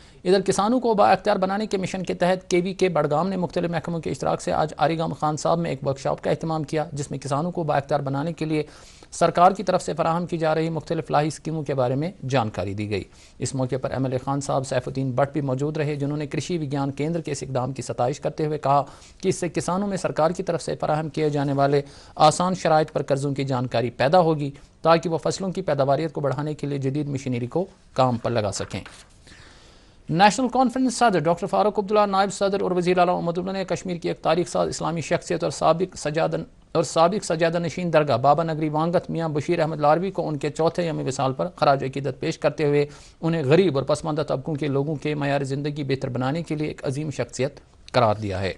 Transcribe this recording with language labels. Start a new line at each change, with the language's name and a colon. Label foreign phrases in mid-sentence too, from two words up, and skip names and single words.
Urdu: ادھر کسانوں کو بااختیار بنانے کے مشن کے تحت KVK بڑگام نے مختلف محکموں کے اشتراک سے آج آریگام خان صاحب میں ایک ورکشاپ کا اہتمام کیا، جس میں کسانوں کو بااختیار بنانے کے لیے سرکار کی طرف سے فراہم کی جا رہی مختلف فلاحی اسکیموں کے بارے میں جانکاری دی گئی۔ اس موقع پر MLA خان صاحب سیف الدین بٹ بھی موجود رہے، جنہوں نے کرشی وگیان کیندر کے اس اقدام کی ستائش کرتے ہوئے کہا کہ اس سے کسانوں میں سرکار کی طرف سے فراہم کیے جانے والے آسان شرائط پر قرضوں کی جانکاری پیدا ہوگی تاکہ وہ فصلوں کی پیداواریت کو بڑھانے کے لیے جدید مشینری کو کام پر لگا سکیں۔ نیشنل کانفرنس صدر ڈاکٹر فاروق عبداللہ، نائب صدر اور وزیر اعلیٰ محمد عبداللہ نے کشمیر کی ایک تاریخ ساز اسلامی شخصیت اور سابق سجادہ نشین درگاہ بابا نگری وانگت میاں بشیر احمد لاروی کو ان کے چوتھے یوم وصال پر خراج عقیدت پیش کرتے ہوئے انہیں غریب اور پسماندہ طبقوں کے لوگوں کے معیار زندگی بہتر بنانے کے لیے ایک عظیم شخصیت قرار دیا ہے۔